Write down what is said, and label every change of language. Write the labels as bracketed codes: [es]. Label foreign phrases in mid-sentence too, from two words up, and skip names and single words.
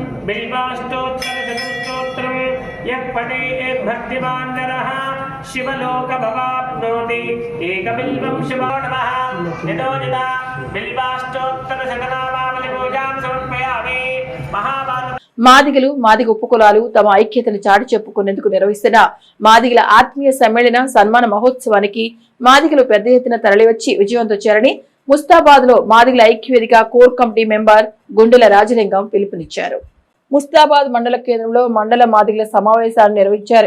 [sa] बिल्वाष्टोत्तरशतस्तोत्रम् यः पठेत् भक्तिमान् नरः शिवलोकभवाप्नोति एकबिल्वं शिवो नमः। यतोजिता बिल्वाष्टोत्तरशतनामावलिपूजां समर्पयामि। महाभारत [te] మాదిగలు మాదిగ ఉపకులాలు తమ ఐక్యతను చాటి చెప్పుకునేందుకు నిర్వహిస్తున్న మాదిగల ఆత్మీయ సమ్మేళన సన్మాన మహోత్సవానికి మాదిగలు పెద్ద ఎత్తున తరలివచ్చి విజయవంతం చేయాలని ముస్తాబాద్ లో మాదిగల ఐక్యవేదిక [en] core committee member [te] గుండెల రాజలింగం పిలుపునిచ్చారు. ముస్తాబాద్ మండల కేంద్రంలో మండల మాదిగల సమావేశాన్ని నిర్వహించారు.